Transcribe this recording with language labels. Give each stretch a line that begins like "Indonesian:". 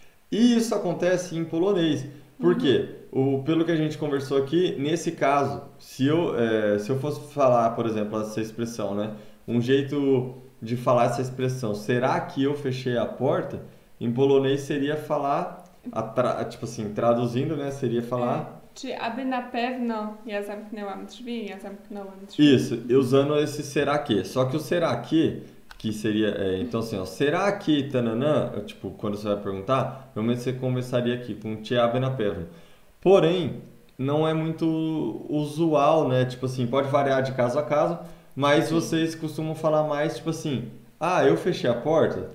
Portuguese: E isso acontece em polonês. Por quê? Pelo que a gente conversou aqui, nesse caso, se eu fosse falar, por exemplo, essa expressão, né? Um jeito de falar essa expressão, será que eu fechei a porta? Em polonês seria falar, tipo assim, traduzindo, né? Seria falar...
Polish: Czy aby na pewno ja zamknęłam drzwi, ja zamknąłem drzwi.
Portuguese: Isso, usando esse será que. Só que o será que seria... então assim, ó, será que tananã, tipo, quando você vai perguntar, normalmente você começaria aqui com
Polish: czy aby na pewno.
Portuguese: Porém, não é muito usual, né? Tipo assim, pode variar de caso a caso, mas vocês costumam falar mais, tipo assim, eu fechei a porta?